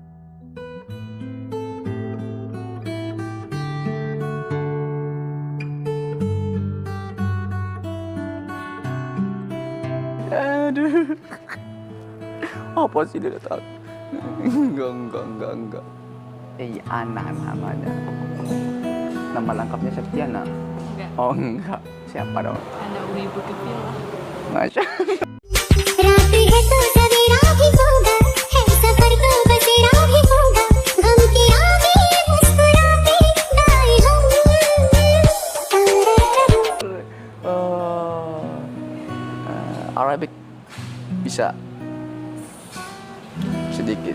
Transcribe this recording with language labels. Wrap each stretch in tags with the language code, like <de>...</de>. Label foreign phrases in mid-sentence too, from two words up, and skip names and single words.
<id>Aduh. Apa sih dia tahu? Enggak. Ana namanya. Nama lengkapnya Septiana. Enggak. Oh enggak. Siapa dong? Anda wibu kepilah. Masya.</id> <hi>रात है तो सवेरा भी होगा है सफर तो बसेरा भी होगा गम के आगे मुस्कुराते गाए हम</hi> <id>Arabic bisa sedikit.</id>